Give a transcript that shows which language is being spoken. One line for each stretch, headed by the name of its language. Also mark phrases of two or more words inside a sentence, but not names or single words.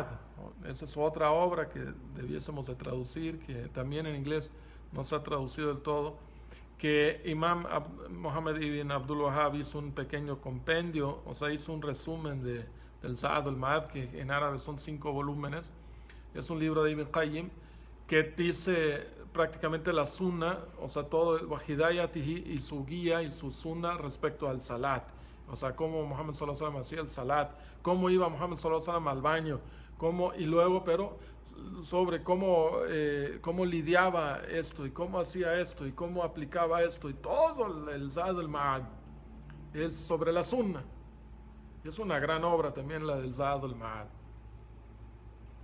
Spanish: Esa es otra obra que debiésemos de traducir, que también en inglés no se ha traducido del todo, que Imam Muhammad ibn Abdul Wahhab hizo un pequeño compendio, o sea, hizo un resumen del Zad al-Ma'ad, que en árabe son 5 volúmenes. Es un libro de Ibn Qayyim que dice prácticamente la sunna, o sea, todo el wahidayatihi y su guía y su sunna respecto al salat. O sea, cómo Muhammad
Arabic: صلى الله عليه وسلم
Spanish: hacía el salat, cómo iba Muhammad
Arabic: صلى الله عليه وسلم
Spanish: al baño, y luego, pero sobre cómo lidiaba esto y cómo hacía esto y cómo aplicaba esto y todo el Zad al-Ma'ad es sobre la sunna. Es una gran obra también la del Zad al-Ma'ad.